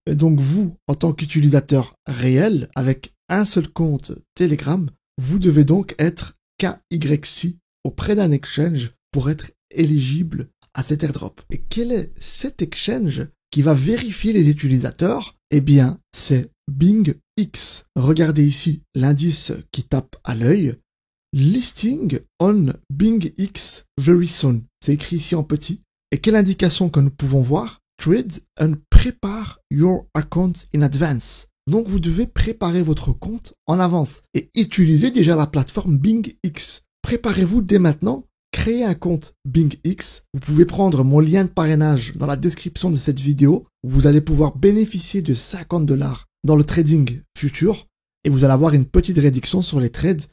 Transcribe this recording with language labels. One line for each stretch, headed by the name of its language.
French: Et donc vous, en tant qu'utilisateur réel, avec un seul compte Telegram, vous devez donc être KYC auprès d'un exchange pour être éligible à cet airdrop. Et quel est cet exchange qui va vérifier les utilisateurs? Eh bien, c'est BingX. Regardez ici l'indice qui tape à l'œil.
English: Listing on BingX very soon.
French: C'est écrit ici en petit. Et quelle indication que nous pouvons voir?
English: Trade and prepare your account in advance.
French: Donc vous devez préparer votre compte en avance et utiliser déjà la plateforme BingX. Préparez-vous dès maintenant. Créez un compte BingX. Vous pouvez prendre mon lien de parrainage dans la description de cette vidéo. Vous allez pouvoir bénéficier de 50 $ dans le trading futur et vous allez avoir une petite réduction sur les trades.